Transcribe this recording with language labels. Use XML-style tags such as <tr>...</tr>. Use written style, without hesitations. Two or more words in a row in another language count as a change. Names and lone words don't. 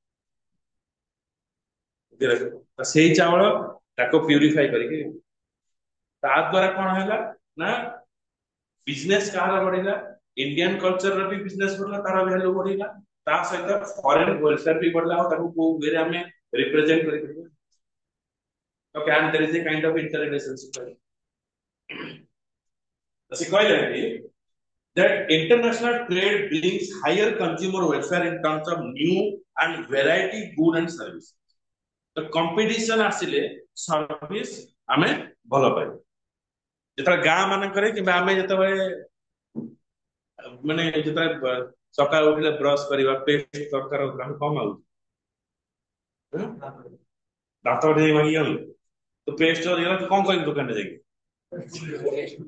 <or>ତ ସେଇ ଚାଉଳ ତାକୁ ପ୍ୟୁରିଫାଇ କରିକି, ତା ଦ୍ଵାରା କଣ ହେଲା ନା ବିଜନେସ କାହାର ବଢିଲା,</or> <en>Indian cultureର</en> <or>ବି ବିଜନେସ ବଢିଲା, ତାର ଭ୍ୟାଲୁ ବଢିଲା, ତା ସହିତ</or> <en>foreign welfare</en> <or>ବି ବଢିଲା, ଆଉ ତାକୁ କୋଉ ୱେରେ ଆମେ ରିପ୍ରେଜେଣ୍ଟ କରିପାରିବା।</or> <en>Okay, and there is a kind of interrelationship.</en> <or>ସେ କହିଲେ</or> <en>that international trade brings higher consumer welfare in terms of new and variety good and service.</en> <or>ତ କମ୍ପିଟିସନ ଆସିଲେ ସର୍ଭିସ ଆମେ ଭଲ ପାଇବା। ଯେତେବେଳେ ଗାଁ ମାନଙ୍କରେ କିମ୍ବା ଆମେ ଯେତେବେଳେ ମାନେ ଯେତେବେଳେ ସକାଳୁ ଉଠିଲେ ବ୍ରଶ କରିବା, ପେଷ୍ଟ ଦରକାର ହଉଥିଲା, ଆମେ କଣ ମାଗୁଛୁ? ଦାନ୍ତ ଗୋଟେ ମାଗି ଗଲୁ, ତୁ ପେଷ୍ଟ ସରିଗଲା, ତୁ କଣ କହିବୁ ଦୋକାନରେ ଯାଇକି?</or>